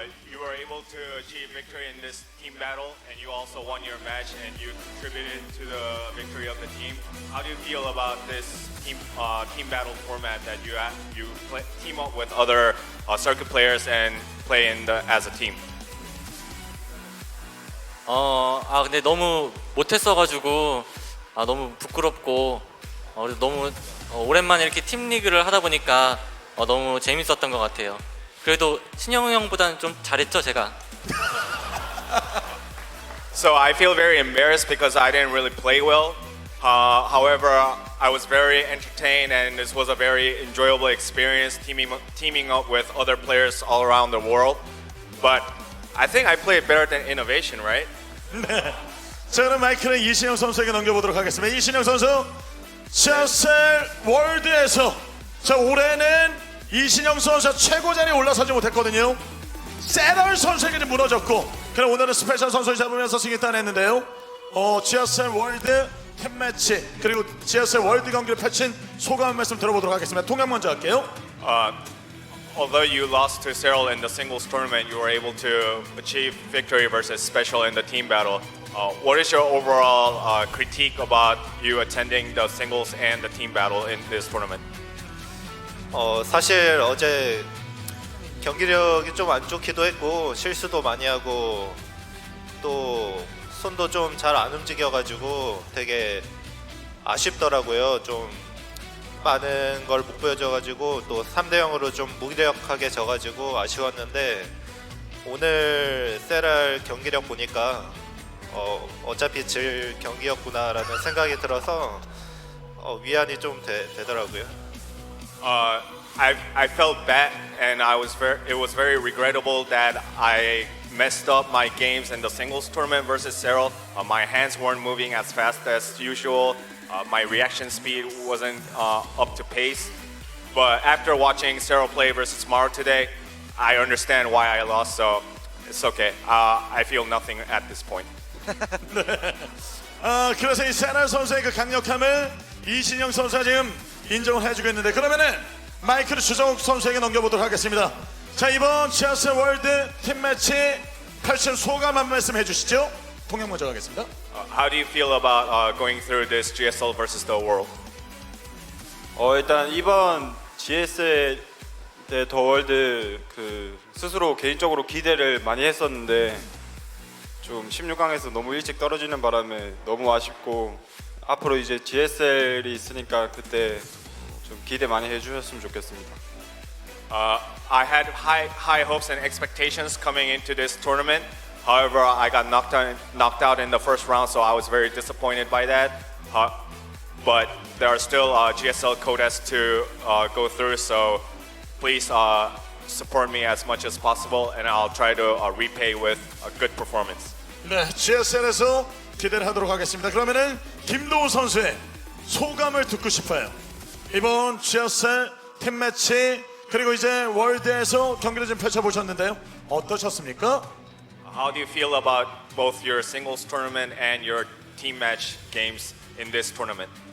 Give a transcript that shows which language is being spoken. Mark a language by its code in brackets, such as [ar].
[en] You were able to achieve victory in this team battle, and you also won your match, and you contributed to the victory of the team. How do you feel about this team battle format that you team up with other circuit players and play as a team? [ko] 근데 너무 못했어가지고 너무 부끄럽고 너무 오랜만에 이렇게 팀 리그를 하다 보니까 너무 재밌었던 것 같아요. 그래도 신영 형보다는 좀 잘했죠, 제가. [en] So I feel very embarrassed because I didn't really play well. However, I was very entertained, and this was a very enjoyable experience teaming up with other players all around the world. But I think I played better than Innovation, right? [ko] 네. 자, 그럼 마이크는 이신영 선수에게 넘겨보도록 하겠습니다. 이신영 선수, GSL 월드에서 자 올해는 이신영 선수가 최고 자리에 올라서지 못했거든요. 세럴 선수에게 무너졌고, 그럼 오늘은 스페셜 선수를 잡으면서 승리 따냈는데요. GSL 월드 팀 매치 그리고 GSL 월드 경기를 펼친 소감 말씀 들어보도록 하겠습니다. 통역 먼저 할게요. [en] Although you lost to Serral in the singles tournament, you were able to achieve victory versus Special in the team battle. What is your overall critique about you attending the singles and the team battle in this tournament? [ko] 사실 어제 경기력이 좀 안 좋기도 했고 실수도 많이 하고 또 손도 좀 잘 안 움직여가지고 되게 아쉽더라고요. 좀 많은 걸 못 보여줘가지고 또 3대0으로 좀 무기력하게 져가지고 아쉬웠는데 오늘 세랄 경기력 보니까 어차피 질 경기였구나라는 생각이 들어서 위안이 좀 되더라고요. [en] I felt bad, and it was very regrettable that I messed up my games in the singles tournament versus Serral. My hands weren't moving as fast as usual. My reaction speed wasn't up to pace. But after watching Serral play versus Maru today, I understand why I lost, so it's okay. I feel nothing at this point. [ko] 그래서 이 세랄 선수의 그 강력함을 이신영 선수가 지금 인정을 해주고 있는데, 그러면은 마이크를 주정욱 선수에게 넘겨보도록 하겠습니다. 자, 이번 GSL 월드 팀 매치 펼친 소감 한 말씀 해주시죠. 통역 먼저 가겠습니다. [en] How do you feel about going through this GSL versus the world? [ko] 일단 이번 GSL 더 월드 스스로 개인적으로 기대를 많이 했었는데 좀 16강에서 너무 일찍 떨어지는 바람에 너무 아쉽고 앞으로 이제 GSL이 있으니까 그때 좀 기대 많이 해주셨으면 좋겠습니다. [en] I had high hopes and expectations coming into this tournament. However, I got knocked out in the first round, so I was very disappointed by that. But there are still GSL codes to go through, so please support me as much as possible, and I'll try to repay with a good performance. [ko] 네, GSL에서 기대를 하도록 하겠습니다. 그러면은 김도우 선수의 소감을 듣고 싶어요. 이번 GSL 팀 매치 그리고 이제 월드에서 경기를 좀 펼쳐보셨는데요. 어떠셨습니까? [en] How do you feel about both your singles tournament and your team match games in this tournament?